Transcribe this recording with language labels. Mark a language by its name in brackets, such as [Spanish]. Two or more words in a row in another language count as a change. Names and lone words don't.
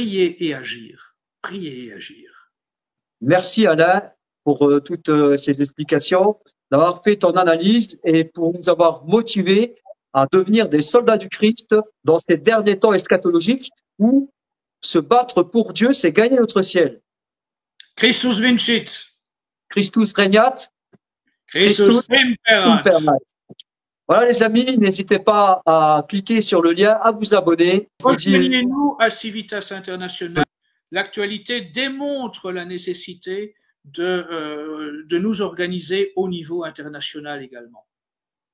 [French] Prier et agir. Prier et agir. Merci Alain pour toutes ces explications, d'avoir fait ton analyse et pour nous avoir motivés à devenir des soldats du Christ dans ces derniers temps eschatologiques où se battre pour Dieu, c'est gagner notre ciel. [Latin] Christus vincit. Christus regnat. Christus imperat. imperat. [French] Voilà les amis, n'hésitez pas à cliquer sur le lien, à vous abonner. Rejoignez-nous à Civitas International. L'actualité démontre la nécessité de nous organiser au niveau international également.